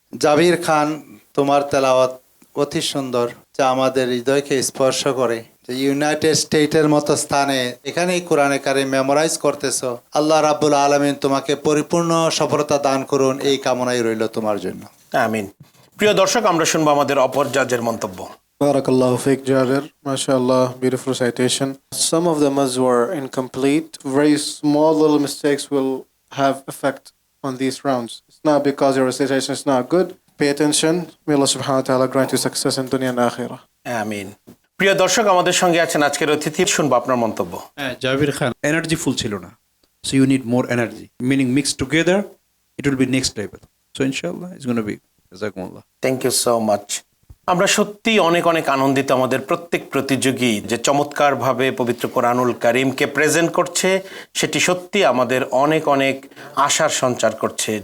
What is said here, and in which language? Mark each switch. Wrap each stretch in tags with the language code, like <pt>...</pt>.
<bn>জাবির খান, তোমার তেলাওয়াত অতি সুন্দর, যা আমাদের হৃদয়কে স্পর্শ করে। যে ইউনাইটেড স্টেটের মতো স্থানে এখানেই কোরআনে কারিম মেমোরাইজ করতেছো। আল্লাহ রাব্বুল আলামিন তোমাকে পরিপূর্ণ সফলতা দান করুন, এই কামনাই রইল তোমার জন্য। আমিন। প্রিয় দর্শক, আমরা শুনবো আমাদের অপর জাজের মন্তব্য।</bn> <ar>Barakallahu fiqh,</ar> <en>Jabir. MashaAllah, beautiful recitation. Some of them as were incomplete. Very small little mistakes will have effect on these rounds. It's not because your recitation is not good. Pay attention. May Allah subhanahu wa ta'ala grant you success in dunya and akhirah.</en> <bn>আমিন। প্রিয় দর্শক, আমাদের সঙ্গে আছেন আজকের অতিথি, শুনবো আপনার মন্তব্য। হ্যাঁ, জাবির খান এনার্জি ফুল ছিল না,</bn> <en>So you need more energy, meaning mix together it will be next level. So ইনশাআল্লাহ it's gonna be জাযাকুমুল্লাহ। Thank you so much.</en> <bn>আমরা সত্যি অনেক অনেক আনন্দিত, আমাদের প্রত্যেক প্রতিযোগী যে চমৎকারভাবে পবিত্র কোরআনুল কারীমকে প্রেজেন্ট করছে, সেটি সত্যি আমাদের অনেক অনেক আশার সঞ্চার করছে।</bn>